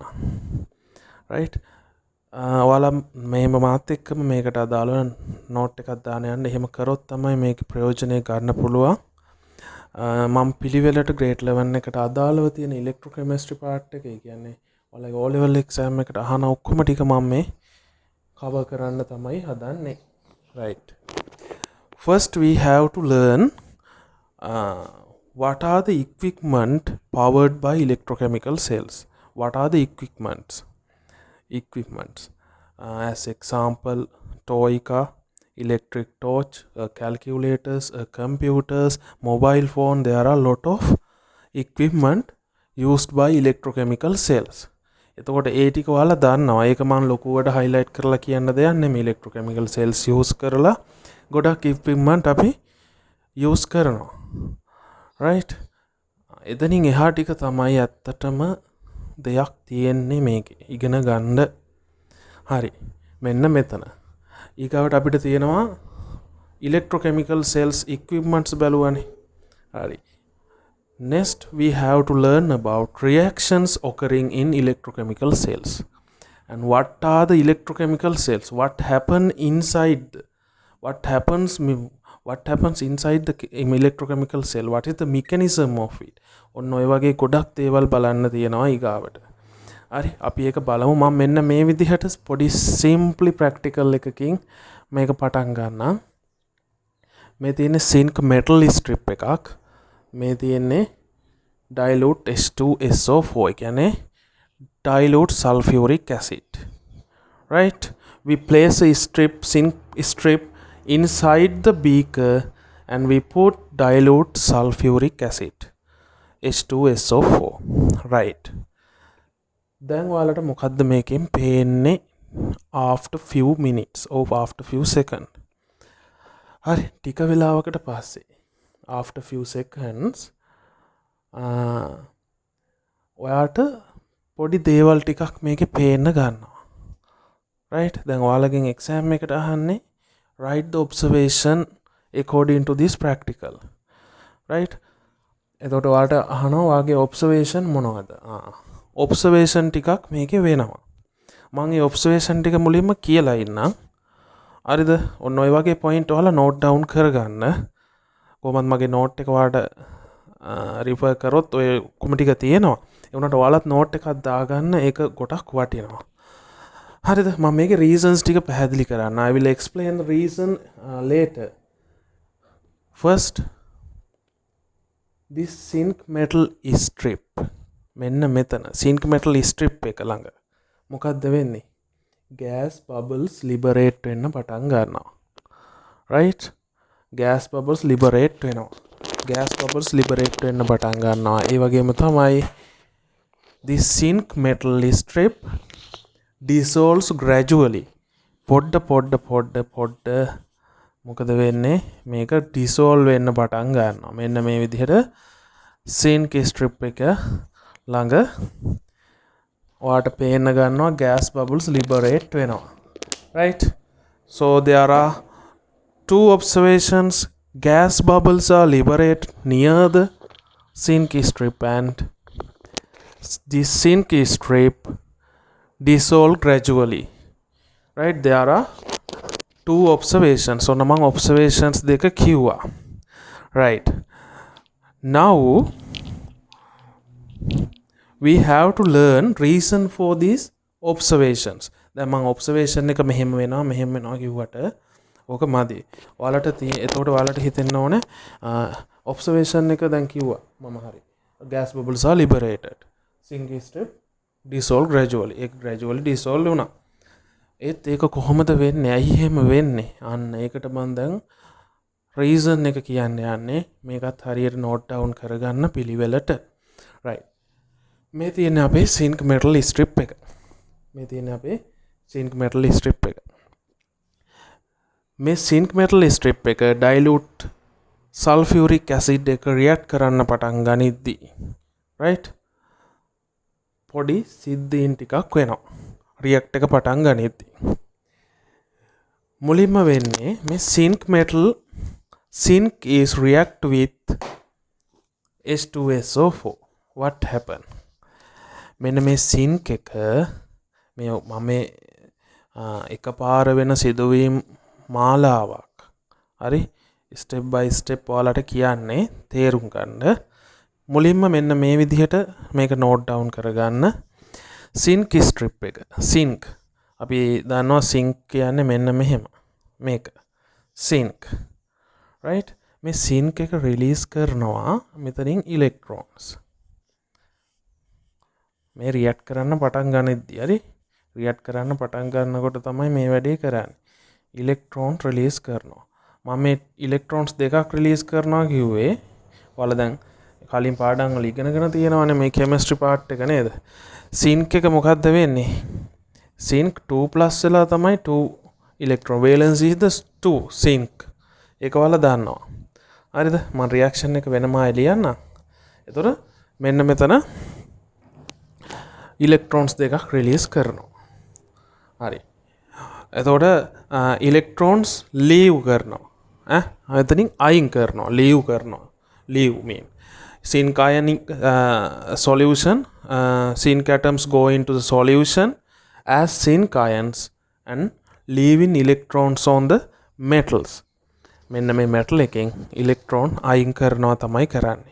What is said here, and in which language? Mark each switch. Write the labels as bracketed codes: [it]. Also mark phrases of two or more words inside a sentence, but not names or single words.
[si] right ඔයාලා මේම මාත් එක්කම මේකට අදාළව note එකක් දාන්න යන්න. එහෙම කරොත් තමයි මේකේ ප්‍රයෝජනය ගන්න පුළුවන්. මම පිළිවෙලට grade 11 එකට අදාළව තියෙන [en] electrochemistry part [si] එක, ඒ කියන්නේ ඔයාලගේ [en] O level exam [si] එකට අහන ඔක්කොම ටික මම මේ cover කරන්න තමයි හදන්නේ. [en] right first we have to learn what are the equipment powered by electrochemical cells? What are the equipments? As example, toy car, electric torch, calculators, computers, mobile phone. There are a lot of equipment used by electrochemical cells. [si] එතකොට ඒ ටික ඔයාලා දන්නවා. ඒක මම ලොකුවට highlight කරලා කියන්න දෙයක් නෙමෙයි. [en] electrochemical cells use [si] කරලා ගොඩක් equipment අපි use කරනවා. right එතනින් එහා ටික තමයි ඇත්තටම දෙයක් තියෙන්නේ මේකේ ඉගෙන ගන්න. හරි මෙන්න මෙතන ඊගාවට අපිට තියෙනවා [en] electrochemical cells equipments [si] බලුවානේ. [en] හරි next we have to learn about reactions occurring in electrochemical cells. And what are the electrochemical cells? What happens inside the electrochemical cell? What is the mechanism of it? [si] ඔන්න ඔය වගේ ගොඩක් දේවල් බලන්න තියෙනවා ඊගාවට. හරි අපි ඒක බලමු. මම මෙන්න මේ විදිහට පොඩි [en] simply practical [si] එකකින් මේක පටන් ගන්නම්. මේ තියෙන්නේ [en] zinc metal strip [si] එකක්. මේ තියෙන්නේ [en] dilute H2SO4, [si] ඒ කියන්නේ [en] dilute sulfuric acid. right we place a zinc strip inside the beaker and we put dilute sulfuric acid H2SO4. right [si] දැන් ඔයාලට මොකද්ද මේකෙන් පේන්නේ [en] after few minutes or after few seconds? [si] හරි ටික වෙලාවකට පස්සේ [en] after few seconds [si] ඔයාට පොඩි දේවල් ටිකක් මේකේ පේන්න ගන්නවා. [en] right [si] දැන් ඔයාලගෙන් [en] exam [si] එකට අහන්නේ [en] write the observation according to this practical. [si] right එතකොට ඔයාලට අහනවා වාගේ observation මොනවද? observation ටිකක් මේකේ වෙනවා. මම මේ observation ටික මුලින්ම කියලා ඉන්නම්. හරිද? ඔන්න ඔය වගේ point ඔයාලා [en] note down [si] කරගන්න. කොහොමද මගේ note එක ඔයාලට refer කරොත් ඔය කොම ටික තියෙනවා. ඒ වුණාට ඔයාලත් note එකක් දාගන්න. ඒක ගොඩක් වටිනවා. හරිද? මම මේකේ reasons ටික පැහැදිලි කරන්න. [en] I will explain the reason later. First, this zinc metal strip. [si] මෙන්න මෙතන [en] zinc metal strip [si] එක ළඟ මොකක්ද වෙන්නේ? [en] gas bubbles liberate [si] වෙන්න පටන් ගන්නවා. [en] right gas bubbles liberate [si] වෙනවා. [en] gas bubbles liberate [si] වෙන්න පටන් ගන්නවා. ඒ වගේම තමයි [en] this zinc metal strip dissolves gradually. [si] පොඩ්ඩ මොකද වෙන්නේ? මේක dissolve වෙන්න පටන් ගන්නවා. මෙන්න මේ විදිහට [en] zinc strip [si] එක ළඟ ඔයාට පේන්න ගන්නවා [en] gas bubbles liberate [si] වෙනවා. [en] right so there are two observations gas bubbles are liberated near the sink strip and this sink strip dissolve gradually. Right, there are two observations. So among observations [si] දෙක කිව්වා. [en] Right, now we have to learn reason for these observations. [si] දැන් මම observation එක මෙහෙම වෙනවා කිව්වට ඕක මදි. ඔයාලට එතකොට ඔයාලට හිතෙන්න ඕනේ observation එක දැන් කිව්වා මම හරි. [en] gas bubbles are liberated. Sink strip dissolve gradually. [si] ඒක [en] gradually dissolve [si] වුණා. ඒත් ඒක කොහොමද වෙන්නේ? ඇයි එහෙම වෙන්නේ? අන්න ඒකට මම දැන් reason එක කියන්න යන්නේ. මේකත් හරියට [en] note down [si] කරගන්න පිළිවෙලට. right. මේ තියෙන්නේ අපේ [en] sink metal strip [si] එක. මේ තියෙන්නේ අපේ [en] sink metal strip [si] එක. මේ [en] sink metal strip [si] එක [en] dilute sulfuric acid [si] එක react කරන්න පටන් ගනිද්දී right පොඩි සිද්ධීන් ටිකක් වෙනවා. react එක පටන් ගනිද්දී මුලින්ම වෙන්නේ මේ [en] sink is react with H2SO4. what happen? [si] මෙන්න මේ sink එක මේ මම එකපාර වෙන සිදුවීම් මාලාවක්. හරි, [en] step by step [si] ඔයාලට කියන්නේ තේරුම් ගන්න. මුලින්ම මෙන්න මේ විදිහට මේක [en] note down [si] කරගන්න. [en] sink strip [si] එක. sink අපි දන්නවා sink කියන්නේ මෙන්න මෙහෙම. මේක sink. right, මේ sink එක release කරනවා මෙතනින් electrons. මේ react කරන්න පටන් ගනිද්දී හරි react කරන්න පටන් ගන්නකොට තමයි මේ වැඩේ කරන්නේ. electron release කරනවා. මම මේ electrons දෙකක් release කරනවා කිව්වේ ඔයාලා දැන් කලින් පාඩම් වල ඉගෙනගෙන තියෙනවානේ මේ [en] chemistry part [si] එක නේද? sink එක මොකද්ද වෙන්නේ? sink 2+ වෙලා තමයි [en] 2 electron valence is the 2 sink. [si] ඒක ඔයාලා දන්නවා. හරිද? මම reaction එක වෙනම ලියන්නම්. එතකොට මෙන්න මෙතන electrons දෙකක් release කරනවා. හරි. එතකොට electrons leave කරනවා. එතනින් අයින් කරනවා, leave කරනවා. [en] leave mean zinc ionic solution, zinc atoms go into the solution as zinc ions and leaving electrons on the metals. [si] මෙන්න මේ metal එකෙන් electron අයින් කරනවා තමයි කරන්නේ.